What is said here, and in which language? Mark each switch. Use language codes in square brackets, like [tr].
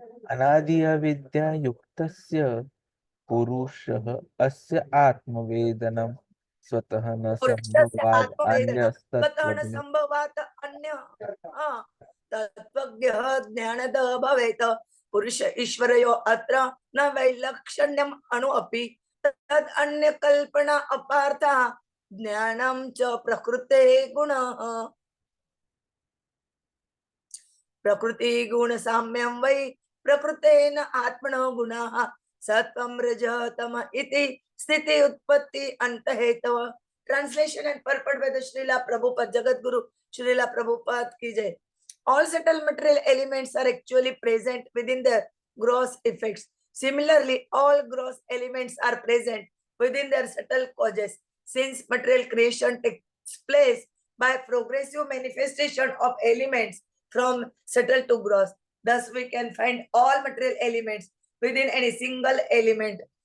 [sa] Anadi avidya yuktasya purushah asya atmavedanam स्वतः न पुरुषस्य संभवाद आत्मवेदनं स्वतः न अन्यस्तत्त्वज्ञ संभवात् अन्य तत्त्वज्ञः ज्ञानदः भवेत् पुरुष ईश्वरयोः अत्र न वैलक्षण्यम् अणु अपि तद् अन्य कल्पना अपार्था ज्ञानं च प्रकृतेः गुणः प्रकृति गुण साम्यं वै प्रकृतेन आत्मनो गुणाः सत्वं रजः तम इति स्थिति उत्पत्ति अंत हेतव. [en] Translation and purport by the Srila Prabhupada Jagadguru Srila Prabhupada ki jai. All subtle material elements are actually present within their gross effects. Similarly, all gross elements are present within their subtle causes. Since material creation takes place by progressive manifestation of elements from subtle to gross, thus we can find all material elements within any single element.